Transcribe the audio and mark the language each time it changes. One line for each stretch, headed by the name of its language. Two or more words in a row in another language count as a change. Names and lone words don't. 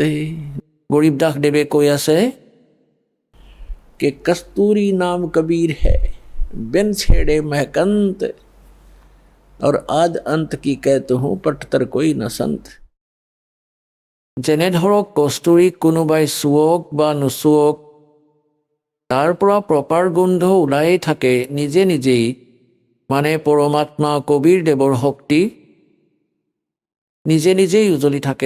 Assamese: গৰীব দাসদেৱে কৈ আছে
Hindi: कि कस्तूरी नाम कबीर है बिन छेड़े महकंत और आद अंत की कहते हूँ पटतर कोई न संत।
Assamese: যেনে ধৰক কস্তুৰীক কোনোবাই চুৱক বা নুচুৱক, তাৰ পৰা প্ৰপাৰ গোন্ধ ওলায়েই থাকে নিজে নিজেই। মানে পৰমাত্মা কবীৰ দেৱৰ শক্তি নিজে নিজেই উজলি থাকে।